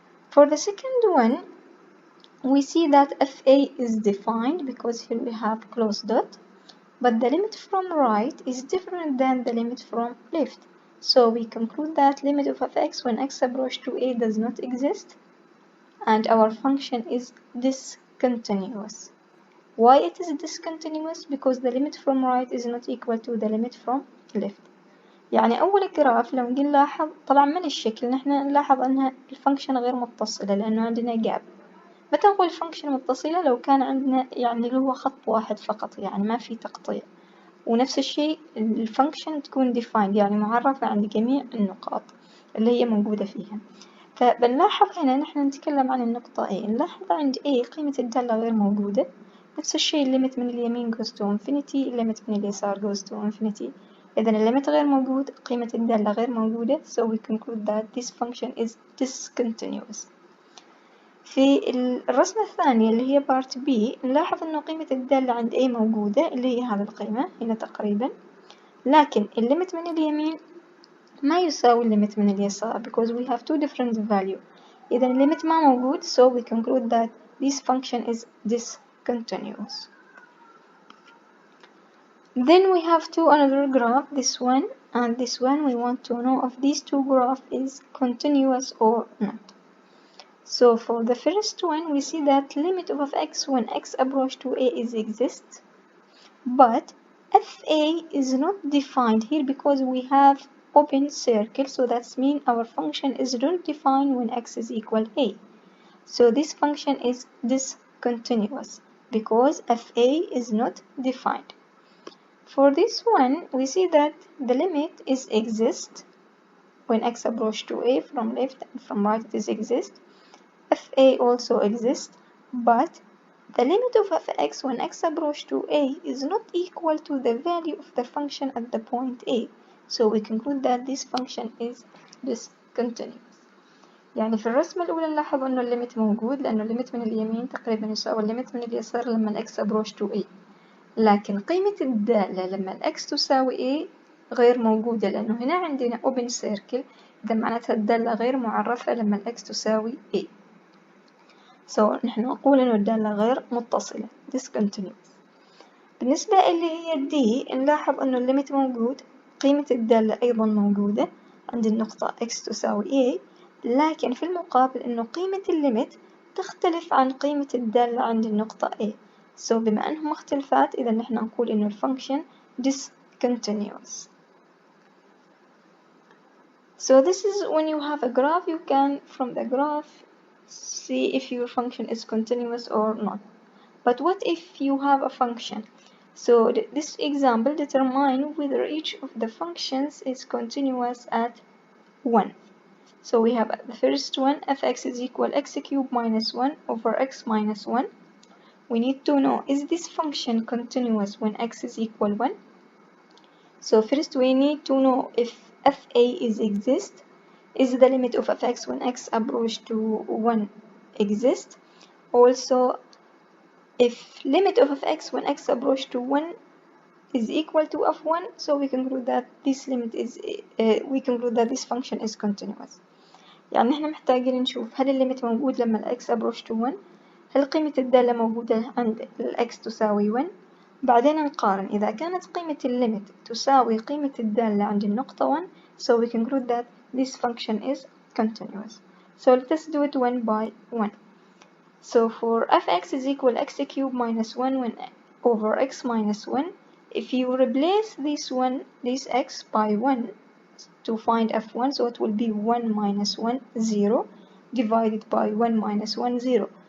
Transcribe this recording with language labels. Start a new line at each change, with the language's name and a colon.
English: For the second one, we see that fa is defined because here we have closed dot, but the limit from right is different than the limit from left, so we conclude that limit of fx when x approach to a does not exist and our function is discontinuous. Why it is discontinuous? Because the limit from right is not equal to the limit from left.
Arabic: يعني أول جراف لو نجي نلاحظ طبعا من الشكل نحن نلاحظ أنها الفانكشن غير متصلة لأنه عندنا جاب. متى نقول الفانكشن متصلة؟ لو كان عندنا يعني اللي هو خط واحد فقط، يعني ما في تقطيع، ونفس الشيء الفانكشن تكون defined يعني معرفة عند جميع النقاط اللي هي موجودة فيها. فبنلاحظ هنا نحن نتكلم عن النقطة A، نلاحظ عند A قيمة الدالة غير موجودة، نفس الشيء الليمت من اليمين
English: goes to infinity،
Arabic: الليمت من اليسار goes to infinity. إذا الليمت غير موجود، قيمة الدالة غير موجودة،
English: so we conclude that this function is discontinuous.
Arabic: في الرسمة الثانية اللي هي part B نلاحظ إنه قيمة الدالة عند A موجودة اللي هي هذه القيمة هنا تقريبا، لكن الليمت من اليمين ما يساوي الليمت من اليسار
English: because we have two different value.
Arabic: إذا الليمت ما موجود,
English: so we conclude that this function is discontinuous. Then we have another graph. This one and this one we want to know if these two graphs is continuous or not. So for the first one, we see that limit of x when x approach to a is exists, but fa is not defined here because we have open circle, so that means our function is not defined when x is equal a. So this function is discontinuous because fa is not defined. For this one, we see that the limit is exist when x approach to a from left and from right it is exist. fa also exists, but the limit of fx when x approach to a is not equal to the value of the function at the point a. So we conclude that this function is discontinuous.
Arabic: يعني في الرسمة الأولى نلاحظ إنه الليميت موجود لأنه الليميت من اليمين تقريبا يساوي الليميت من اليسار لما الإكس
English: approach to a،
Arabic: لكن قيمة الدالة لما الإكس تساوي a غير موجودة لأنه هنا عندنا
English: open circle،
Arabic: إذا معناتها الدالة غير معرفة لما الإكس تساوي a. So نحن نقول إنه الدالة غير متصلة discontinuous. بالنسبة اللي هي D نلاحظ إنه الليميت موجود، قيمة الدالة أيضا موجودة عند النقطة x تساوي a، لكن في المقابل إنه قيمة الليميت تختلف عن قيمة الدالة عند النقطة a. So بما أنهم مختلفات إذا نحن نقول إنه الفانكشن discontinuous.
English: So this is when you have a graph, you can from the graph see if your function is continuous or not. But what if you have a function? So this example determine whether each of the functions is continuous at 1. So we have the first one, fx is equal x cubed minus 1 over x minus 1. We need to know, is this function continuous when x is equal 1? So first we need to know if fa is exist. Is the limit of fx when x approach to 1 exist? Also, if limit of fx when x approach to 1 is equal to f1, so we conclude that this limit is this function is continuous.
Arabic: يعني احنا محتاجين نشوف هل الليميت موجود لما الx
English: approach to 1،
Arabic: هل قيمة الدالة موجودة عند الx تساوي 1، بعدين نقارن إذا كانت قيمة الليميت تساوي قيمة الدالة عند النقطة 1،
English: so we conclude that this function is continuous. So let us do it one by one. So for fx is equal x cubed minus 1 over x minus 1, if you replace this x by 1 to find f1, so it will be 1 minus 1, 0, divided by 1 minus 1, 0.